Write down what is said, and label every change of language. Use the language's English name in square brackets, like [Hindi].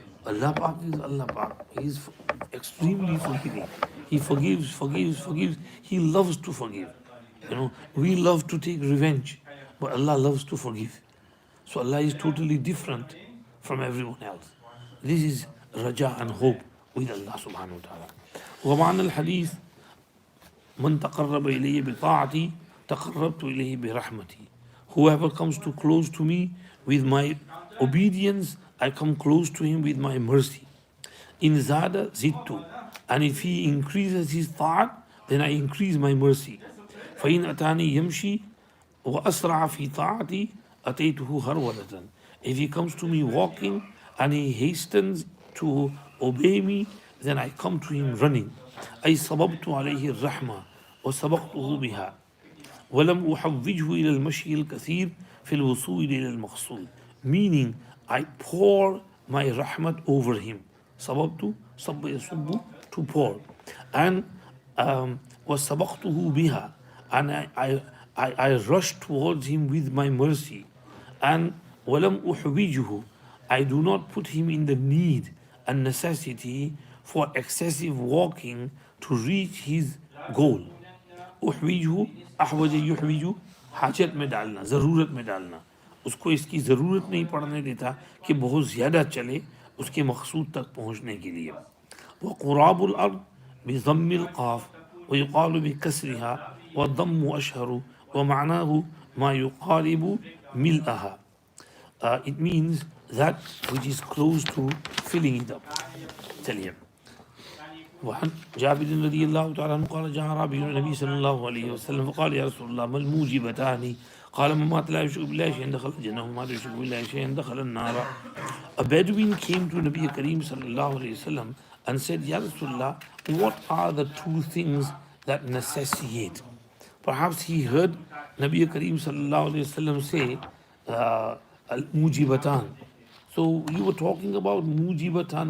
[English] Allah Pak is Allah Pak. He is extremely forgiving. He forgives, forgives, forgives. He loves to forgive. You know, we love to take revenge, but Allah loves to forgive. So Allah is totally different from everyone else. This is raja and hope with Allah subhanahu wa ta'ala. [Arabic] ومعنى الحديث من تقرب إلي بطاعتي تقربت إليه برحمتي. [English] Whoever comes too close to me with my obedience, I come close to him with my mercy. [Arabic] In zada zittu, [English] and if he increases his ta'at, then I increase my mercy. [Arabic] فإن أتاني يمشي وأسرع في طاعتي أتيته هرولة. [English] If he comes to me walking and he hastens to obey me, then I come to him running. [Arabic] أي صببت عليه الرحمة وسبقته بها ولم أحوجه إلى المشي الكثير في الوصول إلى المقصود. [English] Meaning, I pour my rahmat over him. [Arabic] صببت صب يصب, [English] to pour. And [Arabic] وسبقته بها, [English] and I rush towards him with my mercy. And [Arabic] ولم أحوجه, [English] I do not put him in the need and necessity for excessive walking to reach his goal. [Arabic] أحوجه أحوج يحوج, [Hindi] हाजत में डालना, ज़रूरत में डालना. उसको इसकी ज़रूरत नहीं पड़ने देता कि बहुत ज़्यादा चले उसके मकसूद तक पहुँचने के लिए. [Arabic] وقراب الأرض بضم القاف ويقال بكسرها والضم أشهر ومعناه ما يقارب ملئها. [English] It means that which is close to filling it up. Tell him. [Arabic] وعن جابر رضي الله تعالى عنه قال جاء أعرابي إلى النبي صلى الله عليه وسلم فقال يا رسول الله ما الموجبتان؟ قال من مات لا يشرك بالله شيئا دخل الجنة ومن مات يشرك بالله شيئا دخل النار. [English] A Bedouin came to Nabi Kareem sallallahu alayhi wasallam and said, Ya Rasulullah, what are the 2 things that necessitate? Perhaps he heard Nabi Kareem sallallahu alayhi wasallam say al-mujibatan. So you were talking about mujibatan.